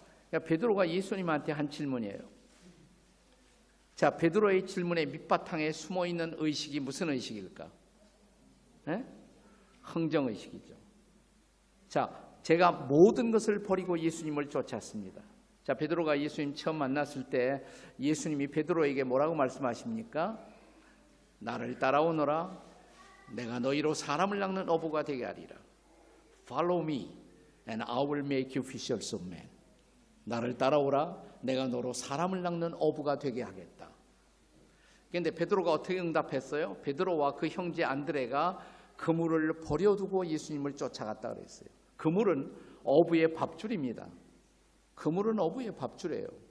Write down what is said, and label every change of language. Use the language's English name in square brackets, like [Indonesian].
[Korean] 그러니까 베드로가 예수님한테 한 질문이에요. 자, 베드로의 질문의 밑바탕에 숨어있는 의식이 무슨 의식일까? 네? 흥정의식이죠. 자, 제가 모든 것을 버리고 예수님을 쫓았습니다. 자, 베드로가 예수님 처음 만났을 때 예수님이 베드로에게 뭐라고 말씀하십니까? 나를 따라오너라. 내가 너희로 사람을 낚는 어부가 되게 하리라. [English] Follow me and I will make you fishers of men. [Korean] 나를 따라오라. 내가 너로 사람을 낚는 어부가 되게 하겠다. 그런데 베드로가 어떻게 응답했어요? 베드로와 그 형제 안드레가 그물을 버려두고 예수님을 쫓아갔다 그랬어요. 그물은 어부의 밥줄입니다. 그물은 어부의 밥줄이에요.